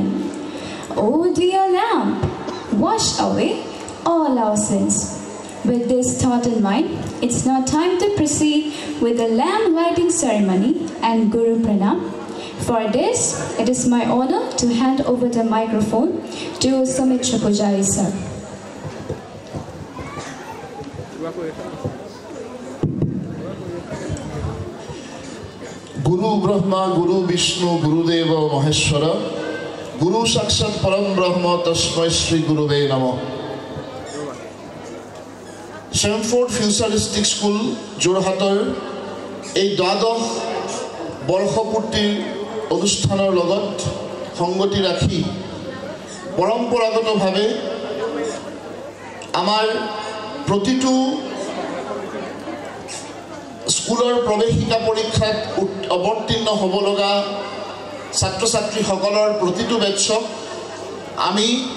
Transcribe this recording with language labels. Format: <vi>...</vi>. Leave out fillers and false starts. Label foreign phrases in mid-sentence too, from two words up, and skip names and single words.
<en>Oh dear lamp, wash away all our sins. With this thought in mind, it's now time to proceed with the lamp lighting ceremony and Guru Pranam. For this, it is my honor to hand over the microphone to Sumitra Pujari sir.</en> <sa>गुरु ब्रह्मा, गुरु विष्णु, गुरु देव महेश्वर, गुरु साक्षात् परम ब्रह्म, तस्मै श्री गुरवे नमः.</sa> <as>Shamford Futuristic School, Jorhator, এই দ্বাদশ বৰ্ষপূৰ্তিৰ অনুষ্ঠানৰ লগত সংগতি ৰাখি পৰম্পৰাগতভাৱে আমাৰ প্ৰতিটো স্কুলৰ প্ৰৱেশিকা পৰীক্ষাত অৱতীৰ্ণ হ'ব লগা ছাত্ৰ ছাত্ৰীসকলৰ প্ৰতিটো বেটছক আমি</as>